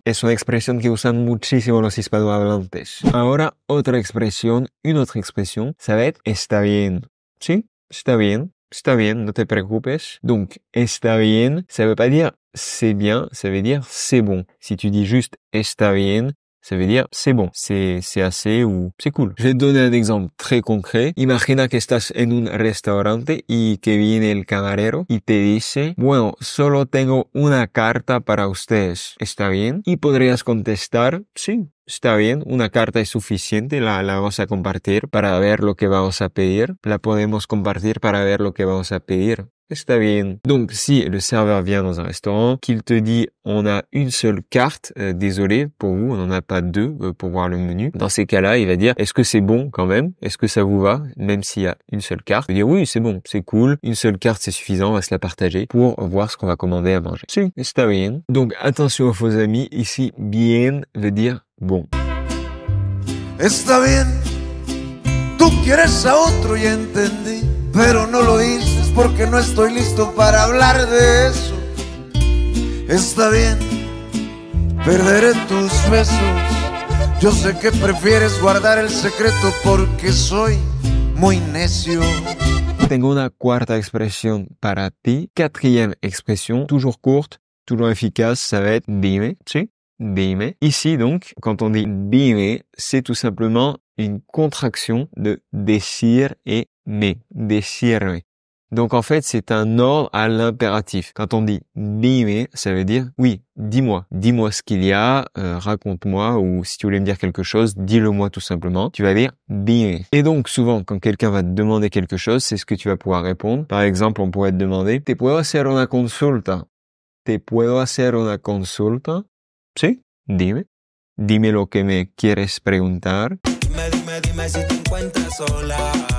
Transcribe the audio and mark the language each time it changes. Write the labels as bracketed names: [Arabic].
[Spanish] Es una expresión que usan muchísimo los hispanohablantes. [French] Ahora, une autre expression, ça va être está bien. [Spanish] ¿Sí? Está bien, no te preocupes. [French] Donc, está bien, ça veut pas dire c'est bien, ça veut dire c'est bon. Si tu dis juste está bien, ça veut dire c'est bon, c'est assez ou c'est cool. Je vais te donner un exemple très concret. [Spanish] Imagina que estás en un restaurante y que viene el camarero y te dice, bueno, solo tengo una carta para ustedes. ¿Está bien? Y podrías contestar, sí, está bien, una carta es suficiente, la vamos a compartir para ver lo que vamos a pedir. La podemos compartir para ver lo que vamos a pedir. Está bien. [French] Donc, si le serveur vient dans un restaurant, qu'il te dit on a une seule carte, désolé pour vous, on n'en a pas deux pour voir le menu. Dans ces cas-là, il va dire est-ce que c'est bon quand même? Est-ce que ça vous va? Même s'il y a une seule carte. Il va dire oui, c'est bon, c'est cool. Une seule carte, c'est suffisant, on va se la partager pour voir ce qu'on va commander à manger. [Spanish] Si, está bien. [French] Donc, attention aux faux amis. Ici, bien veut dire bon. [Spanish] Está bien, tú Tú quieres a otro, ya entendí, pero no lo dices porque no estoy listo para hablar de eso. Está bien, perderé tus besos. Yo sé que prefieres guardar el secreto porque soy muy necio. Tengo una cuarta expression para ti. [French] Quatrième expression, toujours courte, toujours efficace, ça va être dime, ¿sí? Dime. Ici donc, quand on dit dime, c'est tout simplement une contraction de decir et me, decirme. Donc en fait, c'est un ordre à l'impératif. Quand on dit dime, ça veut dire oui, dis-moi ce qu'il y a, raconte-moi, ou si tu voulais me dire quelque chose, dis-le-moi tout simplement. Tu vas dire dime. Et donc souvent, quand quelqu'un va te demander quelque chose, c'est ce que tu vas pouvoir répondre. Par exemple, on pourrait te demander, [Spanish] ¿te puedo hacer una consulta? ¿Te puedo hacer una consulta? Sí, dime. Dime lo que me quieres preguntar. Dime si te encuentras sola.